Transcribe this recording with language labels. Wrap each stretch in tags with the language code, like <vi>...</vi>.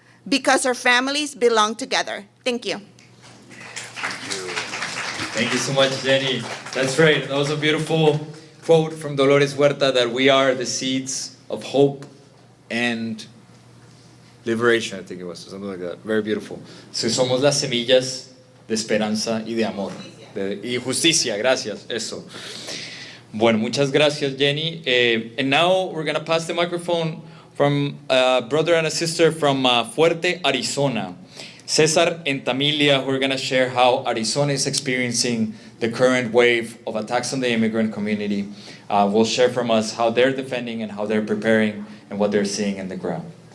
<en>Because our families belong together. Thank you. Thank you so much, Jenny. That's right. That was a beautiful quote from Dolores Huerta that we are the seeds of hope and liberation, I think it was, something like that. Very beautiful.</en> <es>So somos las semillas de esperanza y de amor. Y justicia, gracias, eso. Bueno, muchas gracias, Jenny.</es> <en>And now we're going to pass the microphone from a brother and a sister from Fuerte, Arizona. Cesar and Tamilia, who are going to share how Arizona is experiencing the current wave of attacks on the immigrant community. Will share from us how they're defending and how they're preparing and what they're seeing in the ground.</en>